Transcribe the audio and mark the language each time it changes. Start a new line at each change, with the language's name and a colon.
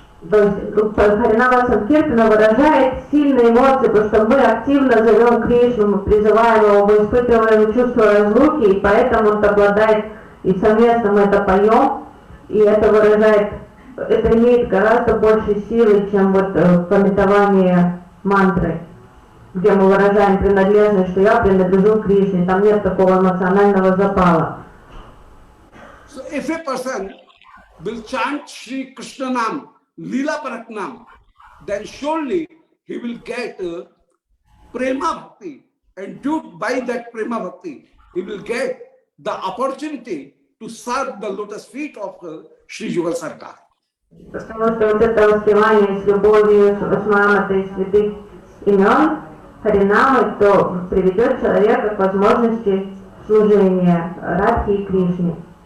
Russian: То есть Харинама Санкиртана выражает сильные эмоции, потому что мы активно зовем Кришну, мы призываем его, мы испытываем чувство разлуки, и поэтому он обладает, и совместно мы это поем, и это выражает, это имеет гораздо больше силы, чем вот пометование мантры, где мы выражаем принадлежность, что я принадлежу Кришне, там нет такого эмоционального запала.
English: So if a person will chant Sri Krishna Nam, Leela Paraknam, then surely he will get Prema Bhakti, and due by that Prema Bhakti, he will get the opportunity to serve the lotus feet of Sri Yugal Sarkar.
Russian: Потому что вот это воспевание с любовью, с мамой святых имен, Харинамы, то приведет человека к возможности служения Радхи и Кришне.